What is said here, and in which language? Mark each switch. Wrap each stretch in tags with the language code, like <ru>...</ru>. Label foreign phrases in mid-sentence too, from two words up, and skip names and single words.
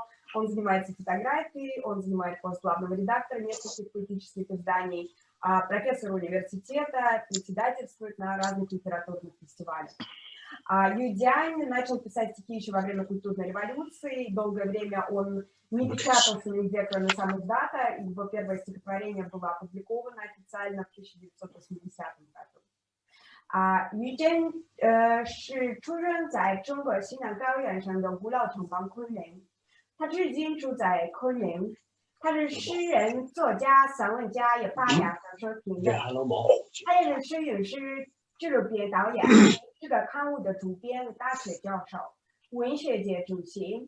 <ru>Он занимается фотографией, он занимает пост главного редактора нескольких поэтических изданий, профессор университета, председательствует на разных литературных фестивалях. Ю Дянь начал писать стихи еще во время культурной революции. Долгое время он не печатался нигде, кроме самиздата. Его первое стихотворение было опубликовано официально в 1980 году.</ru> <zh>Yu Jian 是出生在中国西南高原上的古老城邦昆明，他至今住在昆明。他是诗人、作家、散文家，也发表小说评论。他也是诗与诗纪录片导演，这个刊物的主编、大学教授、文学界主席。</zh>